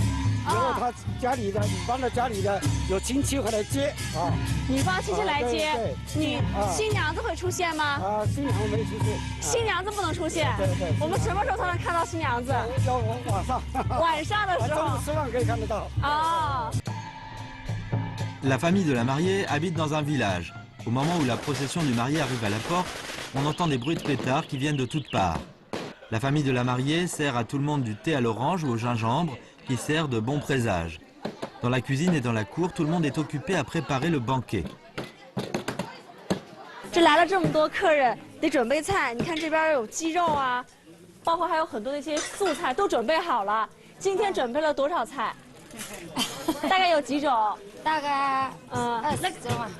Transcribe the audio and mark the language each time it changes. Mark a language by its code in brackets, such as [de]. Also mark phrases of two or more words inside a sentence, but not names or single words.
[zh] 然后他家里的女方的家里的有亲戚会来接女方亲戚来接，新娘子会出现吗？新娘子没出现，新娘子不能出现。对。我们什么时候才能看到新娘子？要晚上。晚上的时候。中午吃饭可以看得到。 [fr] La famille de la mariée habite dans un village. Au moment où la procession du marié arrive à la porte, on entend des bruits de pétards qui viennent de toutes parts. La famille de la mariée sert à tout le monde du thé à l'orange ou au gingembre, qui sert de bon présage. Dans la cuisine et dans la cour, tout le monde est occupé à préparer le banquet. [zh] 这来了这么多客人，得准备菜。你看这边有鸡肉啊，包括还有很多的一些素菜都准备好了。今天准备了多少菜？大概有几种？大概20种啊。